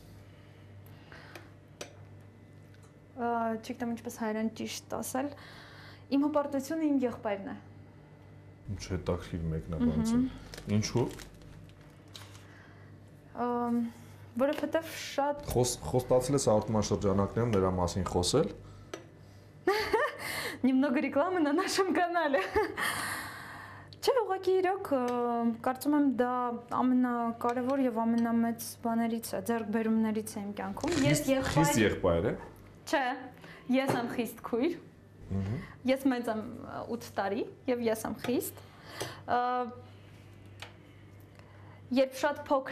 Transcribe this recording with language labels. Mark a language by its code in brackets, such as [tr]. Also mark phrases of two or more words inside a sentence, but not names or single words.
[hy] Չգիտեմ ինչպես հայերեն ճիշտ ասել։ Իմ հպարտությունը իմ եղբայրն է։ Ինչ հետաքրքիր մեկնաբանություն։ Ինչու՞։ Որովհետև շատ Խոստացել ես արտոնաշրջանակներում նրա մասին խոսել։ [ru] Немного рекламы на нашем канале։ [hy] Չէ, ուղղակի իրոք կարծում եմ դա ամենակարևոր եւ ամենամեծ բաներից է, ձեռքբերումներից է իմ կյանքում։ Ես Խիստ եղբայր է։ Չէ, ես եմ խիստ քույր։ Ես մեծ եմ 8 տարի եւ ես եմ խիստ։ Երբ շատ փոքր